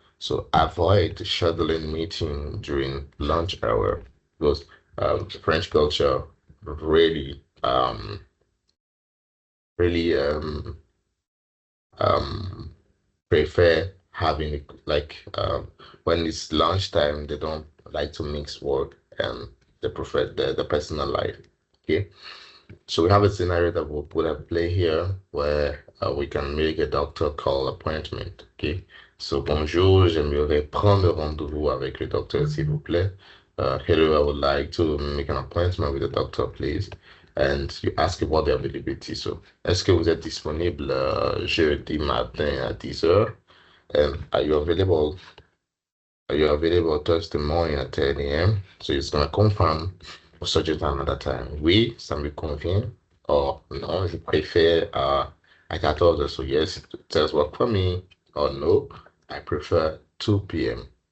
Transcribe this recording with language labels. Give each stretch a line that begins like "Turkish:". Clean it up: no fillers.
English: So avoid scheduling meeting during lunch hour because French culture really really um, prefer having like when it's lunchtime they don't like to mix work and they prefer the personal life. Okay. So we have a scenario that we'll put at play here where we can make a doctor call appointment. Okay.
French: So bonjour, j'aimerais prendre rendez-vous avec le docteur, s'il vous plaît.
English: Hello, I would like to make an appointment with the doctor, please. And you ask about the availability.
French: So, est-ce que vous êtes disponible jeudi matin à 10 heures?
English: And are you available Thursday morning at 10 a.m.? So it's gonna confirm or suggest another time.
French: Oui, ça me convient. Or non, je préfère à 14 heures.
English: So yes, it does work for me. Or no, I prefer 2 p.m.